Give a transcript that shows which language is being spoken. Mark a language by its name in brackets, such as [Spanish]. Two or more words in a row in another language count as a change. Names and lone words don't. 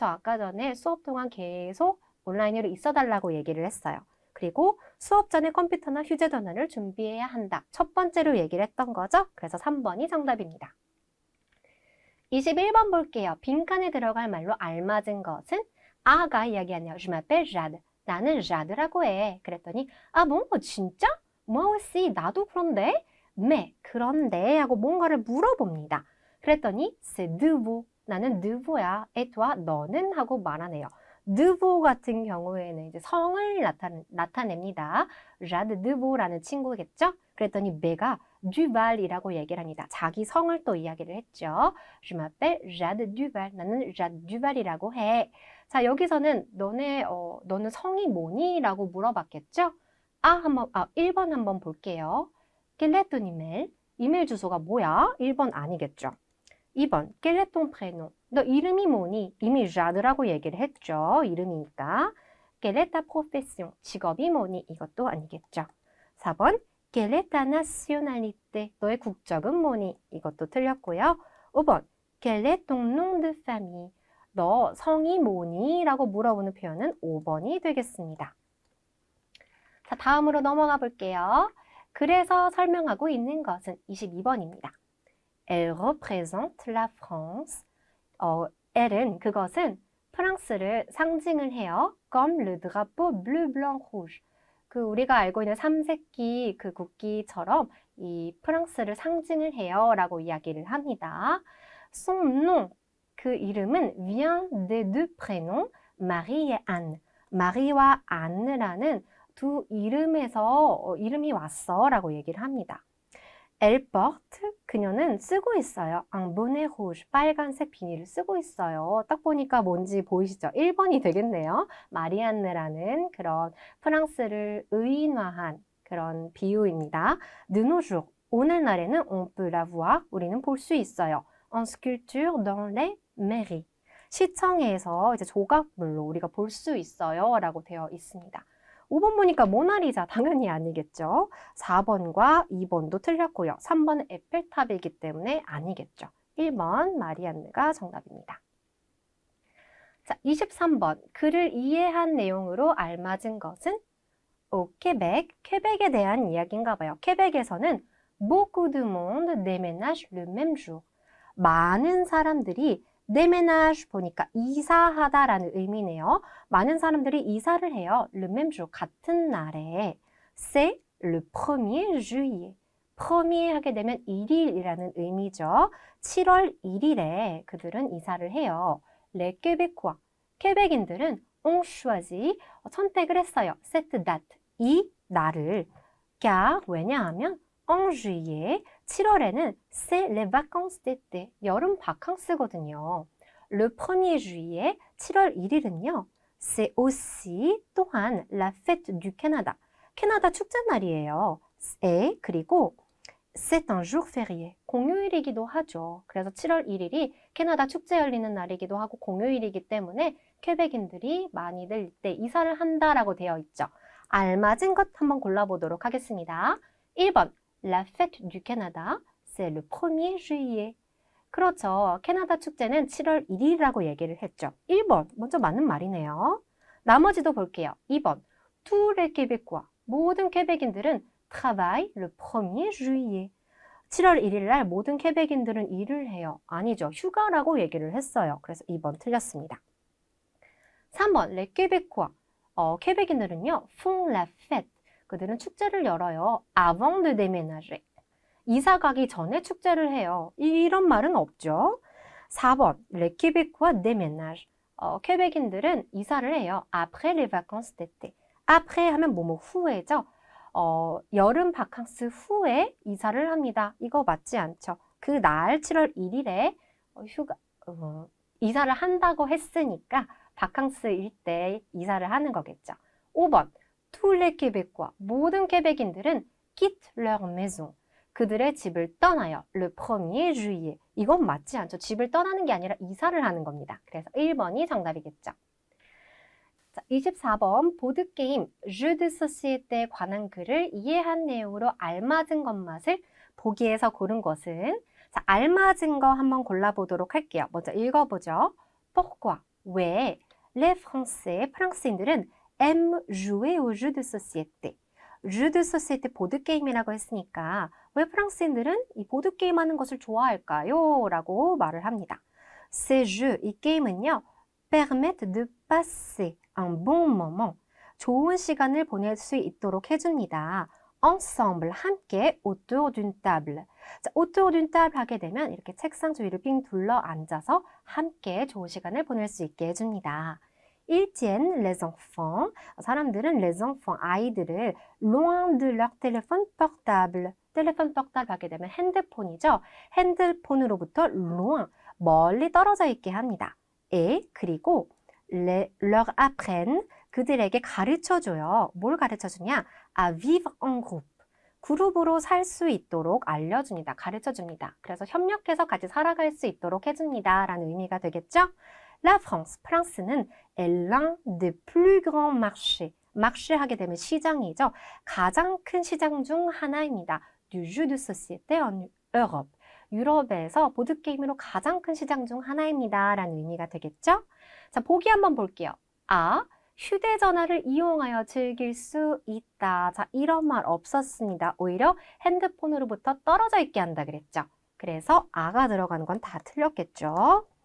[Korean] 아까 전에 수업 동안 계속 온라인으로 있어달라고 얘기를 했어요. 그리고 수업 전에 컴퓨터나 휴대전화를 준비해야 한다. 첫 번째로 얘기를 했던 거죠. 그래서 3번이 정답입니다. 21번 볼게요. 빈칸에 들어갈 말로 알맞은 것은 아가 이야기하네요. [French] Je m'appelle Jade. [Korean] 나는 자드라고 해. 그랬더니 아, 뭐 진짜? [French] moi aussi. [Korean] 나도 그런데? mais, 그런데 하고 뭔가를 물어봅니다. 그랬더니 [French] c'est nouveau. [Korean] 나는 nouveau야. [French] et toi, [Korean] 너는? 하고 말하네요. nouveau 같은 경우에는 이제 성을 나타냅니다. Jade nouveau라는 친구겠죠? 그랬더니 매가 Duval이라고 얘기를 합니다. 자기 성을 또 이야기를 했죠. [French] Je m'appelle Jade Duval. [Korean] 나는 Jade Duval이라고 해. 자, 여기서는 너는 성이 뭐니? 라고 물어봤겠죠? 1번 한번 볼게요. [French] Quel est ton email? [Korean] 이메일 주소가 뭐야? 1번 아니겠죠? 2번, [French] quel est ton prénom? [Korean] 너 이름이 뭐니? 이미 자드라고 얘기를 했죠. 이름이니까. [French] quelle est ta profession? [Korean] 직업이 뭐니? 이것도 아니겠죠. 4번, [French] quelle est ta nationalité? [Korean] 너의 국적은 뭐니? 이것도 틀렸고요. 5번, [French] quel est ton nom de famille? [Korean] 너 성이 뭐니? 라고 물어보는 표현은 5번이 되겠습니다. 자, 다음으로 넘어가 볼게요. 그래서 설명하고 있는 것은 22번입니다. [French] Elle représente la France. [Korean] elle은 그것은 프랑스를 상징을 해요. [French] Comme le drapeau bleu, blanc, rouge. [Korean] 그 우리가 알고 있는 삼색기 그 국기처럼 이 프랑스를 상징을 해요 라고 이야기를 합니다. [French] Son nom, [Korean] 그 이름은 [French] vient des deux prénoms, Marie et Anne. [Korean] 마리와 안느라는 두 이름에서 이름이 왔어 라고 얘기를 합니다. [French] Elle porte, [Korean] 그녀는 쓰고 있어요. [French] Un bonnet rouge, [Korean] 빨간색 비닐을 쓰고 있어요. 딱 보니까 뭔지 보이시죠? 1번이 되겠네요. 마리안느라는 그런 프랑스를 의인화한 그런 비유입니다. [French] De nos jours, 오늘날에는 on peut la voir, [Korean] 우리는 볼 수 있어요. [French] En sculpture dans les mairies. [Korean] 시청에서 이제 조각물로 우리가 볼 수 있어요 라고 되어 있습니다. 5번 보니까 모나리자 당연히 아니겠죠. 4번과 2번도 틀렸고요. 3번은 에펠탑이기 때문에 아니겠죠. 1번 마리안느가 정답입니다. 자, 23번 글을 이해한 내용으로 알맞은 것은 퀘벡, 퀘벡에 대한 이야기인가 봐요. [French] 퀘벡에서는 beaucoup de monde déménage le même jour. [Korean] 많은 사람들이 déménage 보니까 이사하다라는 의미네요. 많은 사람들이 이사를 해요. [French] le même jour, [Korean] 같은 날에. [French] C'est le 1er juillet. [Korean] premier 하게 되면 1일이라는 의미죠. 7월 1일에 그들은 이사를 해요. [French] les Québécois. 퀘벡인들은 ont choisi, [Korean] 선택을 했어요. [French] cette date, [Korean] 이 날을. [French] car, 왜냐하면 en juillet, 7월에는 c'est les vacances d'été, [Korean] 여름 바캉스거든요. [French] Le 1er juillet, [Korean] 7월 1일은요. [French] c'est aussi, 또한 la fête du Canada, [Korean] 캐나다 축제 날이에요. [French] et, 그리고 c'est un jour férié, [Korean] 공휴일이기도 하죠. 그래서 7월 1일이 캐나다 축제 열리는 날이기도 하고 공휴일이기 때문에 퀘벡인들이 많이들 이때 이사를 한다라고 되어 있죠. 알맞은 것 한번 골라보도록 하겠습니다. 1번, [French] La fête du Canada, c'est le 1er juillet. [Korean] 그렇죠. 캐나다 축제는 7월 1일이라고 얘기를 했죠. 1번, 먼저 맞는 말이네요. 나머지도 볼게요. 2번, [French] tous les Québécois, [Korean] 모든 퀘벡인들은 [French] travaillent le 1er juillet. [Korean] 7월 1일 날 모든 퀘벡인들은 일을 해요. 아니죠. 휴가라고 얘기를 했어요. 그래서 2번 틀렸습니다. 3번, [French] les Québécois. 퀘벡인들은요, font la fête. [Korean] 그들은 축제를 열어요. [French] avant de déménager. [Korean] 이사 가기 전에 축제를 해요. 이런 말은 없죠. 4번, [French] les Québécois déménagent. [Korean] 퀘벡인들은 이사를 해요. [French] après les vacances d'été. [Korean] après 하면 뭐뭐 후에죠. 여름 바캉스 후에 이사를 합니다. 이거 맞지 않죠. 그 날 7월 1일에 이사를 한다고 했으니까 바캉스일 때 이사를 하는 거겠죠. 5번, [French] tous les Québécois, [Korean] 모든 퀘벡인들은 [French] quitte leur maison. [Korean] 그들의 집을 떠나요. [French] le 1er juillet. [Korean] 이건 맞지 않죠. 집을 떠나는 게 아니라 이사를 하는 겁니다. 그래서 1번이 정답이겠죠. 자, 24번 보드게임 [French] jeu de société [Korean] 에 관한 글을 이해한 내용으로 알맞은 것맛을 보기에서 고른 것은 자, 알맞은 거 한번 골라보도록 할게요. 먼저 읽어보죠. [French] pourquoi, 왜 les Français, 프랑스인들은 aiment jouer au jeu de société. jeu de société [Korean] 보드게임이라고 했으니까 왜 프랑스인들은 이 보드게임 하는 것을 좋아할까요? 라고 말을 합니다. [French] ces jeux, [Korean] 이 게임은요. [French] permettent de passer un bon moment. [Korean] 좋은 시간을 보낼 수 있도록 해줍니다. [French] ensemble, 함께 autour d'une table. [Korean] 자, [French] autour d'une table [Korean] 하게 되면 이렇게 책상 주위를 빙 둘러 앉아서 함께 좋은 시간을 보낼 수 있게 해줍니다. [French] Ils tiennent les enfants. 사람들은 les enfants, 아이들을 loin de leur téléphone portable. téléphone portable [Korean] 하게 되면 핸드폰이죠. 핸드폰으로부터 loin, 멀리 떨어져 있게 합니다. [French] et 그리고 leur apprennent, [Korean] 그들에게 가르쳐줘요. 뭘 가르쳐주냐? [French] à vivre en groupe. [Korean] 그룹으로 살 수 있도록 알려줍니다. 가르쳐줍니다. 그래서 협력해서 같이 살아갈 수 있도록 해줍니다. 라는 의미가 되겠죠? [French] La France, 프랑스는 est l'un des plus grands marchés. [Korean] marché 하게 되면 시장이죠. 가장 큰 시장 중 하나입니다. [French] Du jeu de société en Europe. [Korean] 유럽에서 보드게임으로 가장 큰 시장 중 하나입니다. 라는 의미가 되겠죠? 자, 보기 한번 볼게요. 아, 휴대전화를 이용하여 즐길 수 있다. 자, 이런 말 없었습니다. 오히려 핸드폰으로부터 떨어져 있게 한다 그랬죠. 그래서 아가 들어가는 건 다 틀렸겠죠.